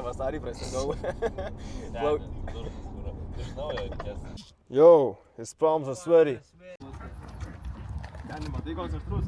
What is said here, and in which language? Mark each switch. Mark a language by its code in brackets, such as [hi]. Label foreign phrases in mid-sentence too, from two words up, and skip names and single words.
[lt] Ferrari prasidau. Iš naujo reikės. [en] Yo, his palms are sweaty. [lt] Ten, matai, koks aštrus?